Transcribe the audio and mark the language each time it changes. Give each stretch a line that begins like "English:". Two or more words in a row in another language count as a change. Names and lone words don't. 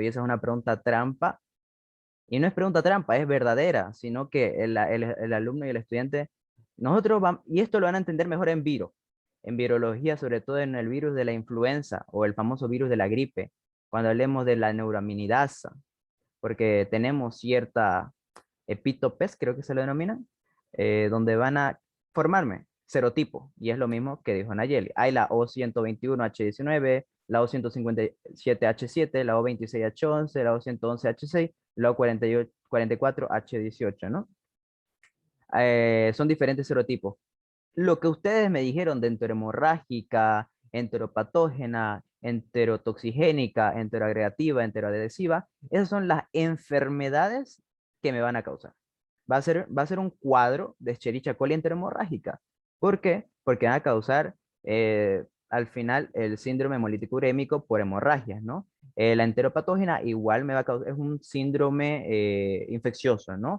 Spanish: Y esa es una pregunta trampa. Y no es pregunta trampa, es verdadera, sino que el alumno y el estudiante, nosotros vamos, y esto lo van a entender mejor en virología, sobre todo en el virus de la influenza o el famoso virus de la gripe, cuando hablemos de la neuraminidasa, porque tenemos cierta epítopes, creo que se lo denominan, donde van a formarme serotipo, y es lo mismo que dijo Nayeli. Hay la O121H19, la O157H7, la O26H11, la O111H6, la O44H18, ¿no? Son diferentes serotipos. Lo que ustedes me dijeron de enterohemorrágica, enteropatógena, enterotoxigénica, enteroagregativa, enteroadhesiva, esas son las enfermedades que me van a causar. Va a ser un cuadro de Escherichia coli enterohemorrágica. ¿Por qué? Porque van a causar al final el síndrome hemolítico urémico por hemorragias, ¿no? La enteropatógena igual me va a causar, es un síndrome infeccioso, ¿no?